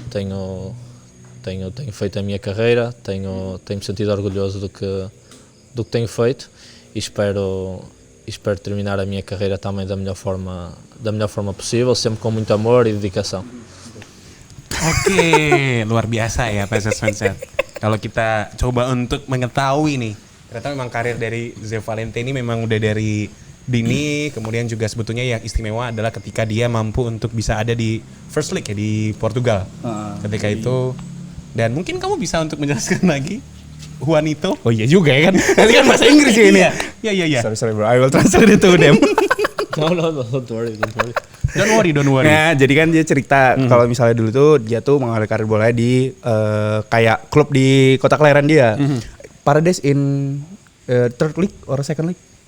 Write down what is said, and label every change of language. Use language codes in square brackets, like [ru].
[pt] Tenho feito a minha carreira, tenho-me sentido orgulhoso do que tenho feito e espero terminar a minha carreira também da melhor forma possível, sempre com muito amor e dedicação. [id] Oke, luar biasa ya PSS fans ya. Kalau kita coba untuk mengetahui nih, ternyata memang karir dari Zé Valente ini memang udah dari dini, kemudian juga sebetulnya yang istimewa adalah ketika dia mampu untuk bisa ada di First League ya di Portugal. Ketika itu. Dan mungkin kamu bisa untuk menjelaskan lagi Juanito. Oh iya juga ya kan. Nanti kan bahasa Inggris ya ini ya. Iya. [en] Sorry bro, I will translate it to them. No, don't worry. Don't worry. [id] Nah, jadi kan dia cerita kalau misalnya dulu tuh dia tuh mengawali karir bola di kayak klub di kota kelahiran dia. [en] Paredes in third league or second league?